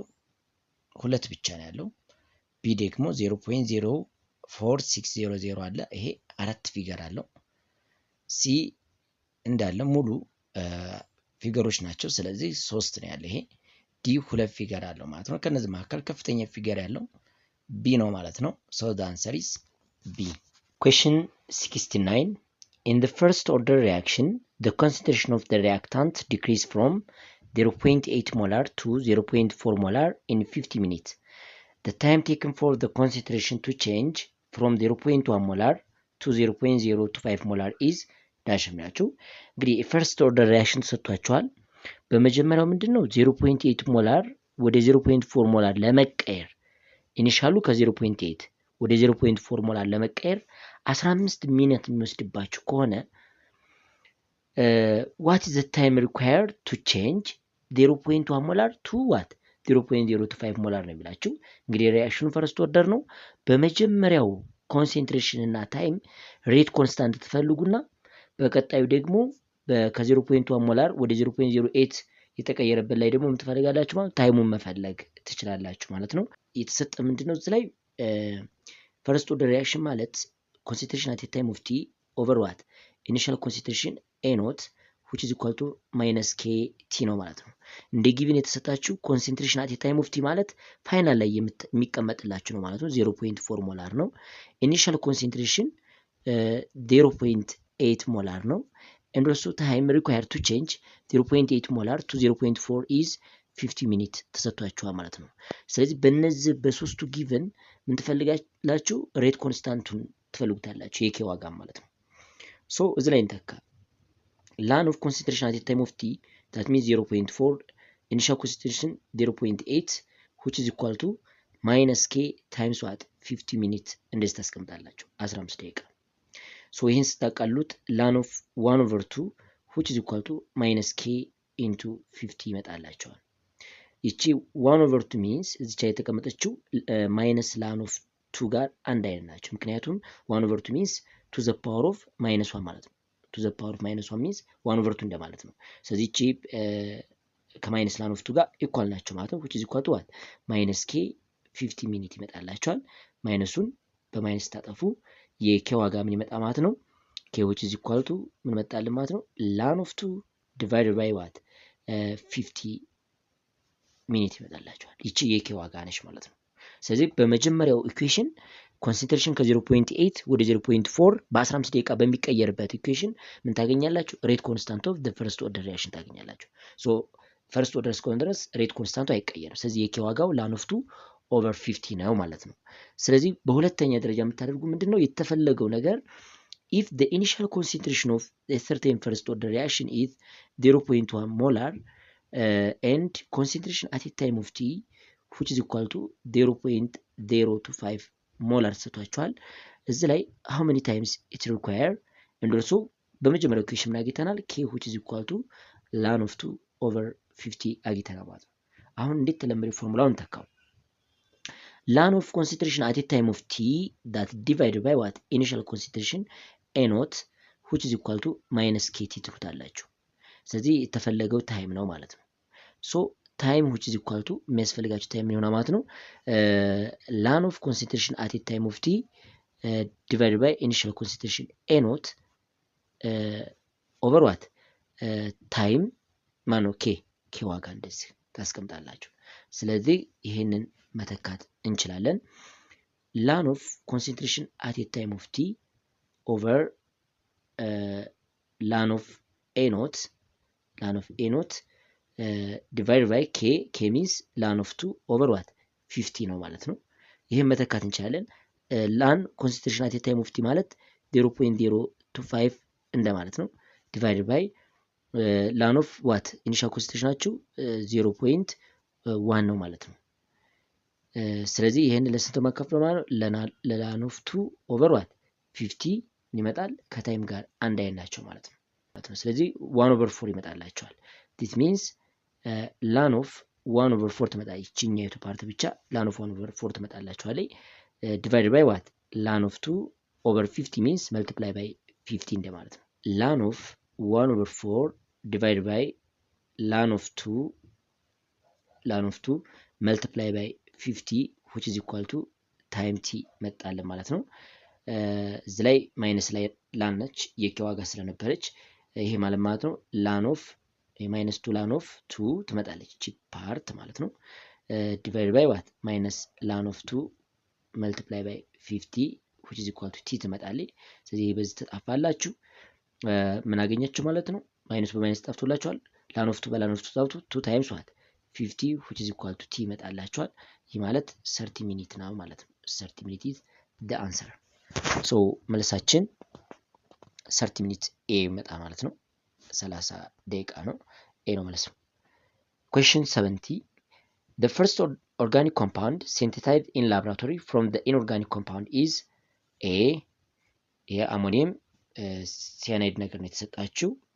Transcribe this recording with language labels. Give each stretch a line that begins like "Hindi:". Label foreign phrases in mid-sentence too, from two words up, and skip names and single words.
Amharic: ሁለት ብቻ ነው ያለው። ቢ ደግሞ 0.04600 አለ። ይሄ አራት ፊገር አለው። ሲ እንዳለ ሙሉ ፊገሮች ናቸው። ስለዚህ ሶስት ነው ያለ። ይሄ ዲ ሁለት ፊገር አለው ማለት ነው። ከነዚህ መካከል ከፍተኛ ፊገር ያለው ቢ ነው ማለት ነው።
English: So the answer is B. Question 69. In the first order reaction, the concentration of the reactant decreased from 0.8 molar to 0.4 molar in 50 minutes. The time taken for the concentration to change from 0.1 molar to 0.025 molar is dash
Amharic: ናቸው። እንግዲህ
English: first order reaction
Amharic: ተሰጥቷቸዋል። በመጀመሪያው ምንድነው 0.8 ሞላር ወደ 0.4 ሞላር ለመቀየር ኢኒሻሉ ከ0.8 ወደ 0.4 ሞላር ለመቀየር 15 ሚኒት የሚወስድባችሁ ከሆነ
English: what is the time required to change
Amharic: 0.1
English: molar to what 0.025 molar
Amharic: ነው የሚላችሁ። እንግዲህ ሪአክሽኑ
English: first order
Amharic: ነው። በመጀመሪያው ኮንሰንትሬሽን እና
English: time rate constant
Amharic: ትፈልጉና በቀጣዩ ደግሞ ከ0.1 ሞላር ወደ 0.08 የተቀየረበት ላይ ደግሞ ምን ትፈልጋላችሁ ማለት ታይሙን መፈለግ ትችላላችሁ ማለት ነው። የተሰጠ ምንድነው እዚህ ላይ
English: first order reaction
Amharic: ማለት
English: concentration at time of t over what initial concentration a naught which is equal to minus k t
Amharic: ነው ማለት ነው። እንደ ጊቭን የተሰጣችሁ
English: concentration at time of t
Amharic: ማለት ፋይናል ላይ የሚቀመጥላችሁ ነው ማለት ነው። 0.4 ሞላር ነው።
English: initial concentration
Amharic: 0.8 ሞላር ነው።
English: and also time required to change 0.8 molar to 0.4 is 50 minutes
Amharic: ተሰጥቷችኋል ማለት ነው። ስለዚህ በእነዚህ በሶስቱ ጊቨን ምን ትፈልጋላችሁ?
English: rate constant
Amharic: ትፈልጉታላችሁ የኬ ዋጋ ማለት ነው። ሶ እዚህ ላይ እንተካ
English: ln of concentration at time of t that means 0.4 initial concentration 0.8 which is equal to minus k times what 50 minutes
Amharic: እንደዚህ ታስቀምጣላችሁ 15 ደቂቃ። ሶ ይሄን ስታቃሉት
English: ln of 1 over 2 which is equal to minus k into 50
Amharic: ይመጣላችኋል። ይቺ
English: 1 over 2 means
Amharic: እዚች የተቀመጠችው
English: minus ln of
Amharic: 2 ጋር አንድ አይነት ናቸው። ምክንያቱም
English: 1 over 2 means to the power of minus 1
Amharic: ማለት ነው።
English: to the power of minus 1 means 1 over 2
Amharic: እንደማለት ነው። ስለዚህ ይቺ ከማይነስ ላን ኦፍ 2 ጋር ኢኳል ናቸው ማለት ነው።
English: which is equal to what minus k 50
Amharic: ሚኒት ይመጣላችኋል። ማይነሱን በማይነስ ታጠፉ የኬ ዋጋ ምን ይመጣ ማለት ነው?
English: k which is equal to
Amharic: ምን መጣልን ማለት ነው?
English: ln of 2 divided by what 50
Amharic: ሚኒት ይመጣላችኋል። ይቺ የኬ ዋጋ ነች ማለት ነው። ስለዚህ በመጀመሪያው ኢኩዌሽን ኮንሰንትሬሽን ከ0.8 ወደ 0.4 በ15 ደቂቃ በሚቀየርበት ኢኩዌሽን ምን ታገኛላችሁ?
English: rate constant of the first order reaction
Amharic: ታገኛላችሁ።
English: so first order
Amharic: እስከሆነ ድረስ
English: rate constant
Amharic: አይቀየርም። ስለዚህ የኬ ዋጋው
English: ln of 2 over 50
Amharic: ነው ማለት ነው። ስለዚህ በሁለተኛ ደረጃ የምታደርጉ ምንድነው የተፈለገው ነገር
English: if the initial concentration of a certain first order reaction is 0.1 molar and concentration at a time of t which is equal to 0.025
Amharic: ሞላር ተሰጥቷቸዋል። እዚህ ላይ
English: how many times it require
Amharic: እንደርሱ በመጀመሪያው ኩዌሽን ምን አግኝተናል?
English: k which is equal to ln of 2 over 50
Amharic: አግኝተናል ማለት ነው። አሁን እንዴት ተለመደ ፎርሙላውን ተካው።
English: ln of concentration at a time of t that divided by what initial concentration a naught which is equal to minus kt
Amharic: ትሉታላችሁ። ስለዚህ የተፈለገው ታይም ነው ማለት ነው።
English: so time which is equal to
Amharic: የሚያስፈልጋችሁ ታይም የሆነ ማለት ነው
English: ln of concentration at a time of t divided by initial concentration a naught over what
Amharic: ታይም ማነው k ዋጋ እንደዚህ ታስቀምጣላችሁ። ስለዚህ ይሄንን መተካት እንችላለን።
English: ln of concentration at a time of t over ln of a naught divided by k means ln of 2 over what 50
Amharic: ነው ማለት ነው። ይህን መተካት እንችላለን።
English: ln concentration at a time of t
Amharic: ማለት 0.025 እንደማለት ነው።
English: divided by ln of what initial concentration
Amharic: ናቸው 0.1 ነው ማለት ነው። ስለዚህ ይሄን ለስንት ማካፈል ማለት ነው?
English: ln of 2 over what 50
Amharic: ይመጣል። ከታይም ጋር አንድ አይነት ናቸው ማለት ነው። ስለዚህ 1 over 4 ይመጣላቸዋል።
English: this means ln of 1 over 4
Amharic: ትመጣ ይችኛይቱ ፓርት ብቻ
English: ln of 1 over 4
Amharic: ትመጣላቸዋል።
English: divided by what ln of 2 over 50 means multiply by 50
Amharic: እንደማለት ነው።
English: ln of 1 over 4 divided by ln of 2 multiply by 50 which is equal to time t
Amharic: መጣለን ማለት ነው። እዚህ ላይ ማይነስ ላይ ላን ነች የኬ ዋጋ ስለነበረች ይሄ ማለት ነው
English: ln of minus 2 ln of 2
Amharic: ትመጣለች እቺ ፓርት ማለት ነው።
English: divided by what minus ln of 2 multiply by 50 which is equal to t
Amharic: ትመጣለች። ስለዚህ በዚህ ተጣፋላችሁ ምን አገኛችሁ ማለት ነው? ማይነስ በማይነስ ጠፍቶላችኋል።
English: ln of 2
Amharic: በ
English: ln of 2
Amharic: ታውቱ
English: 2 times what 50 which is equal to t
Amharic: ይመጣላችኋል። ይህ ማለት 30 ሚኒት ነው ማለት ነው። 30 ሚኒት
English: is the answer።
Amharic: ሶ መልሳችን 30 ሚኒት ኤ ይመጣ ማለት ነው። 30 ደቂቃ ነው። ኤ ነው ማለት ነው።
English: question 70 the first organic compound synthesized in laboratory from the inorganic compound is a ammonium cyanide
Amharic: ነገር ነው የተሰጣችው።